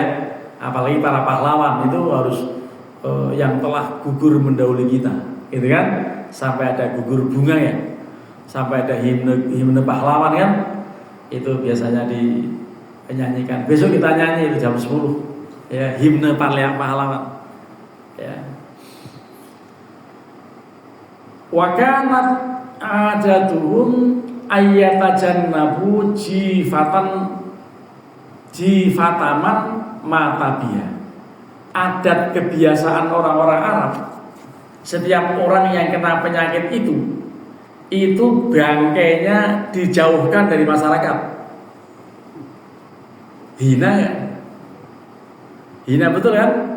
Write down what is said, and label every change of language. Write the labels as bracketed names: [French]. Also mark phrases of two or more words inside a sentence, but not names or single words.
[Indonesian] Apalagi para pahlawan itu harus yang telah gugur mendahului kita, gitu kan? Sampai ada gugur bunga ya, sampai ada himne pahlawan kan? Itu biasanya dinyanyikan. Besok kita nyanyi itu jam 10 ya, himne pahlawan ya. [Arabic] وكانت عادتهم أن يتجنبوا جيفة من مات به. [Indonesian] Adat kebiasaan orang-orang Arab, setiap orang yang kena penyakit itu bangkainya dijauhkan dari masyarakat. Hina ya? Hina betul kan?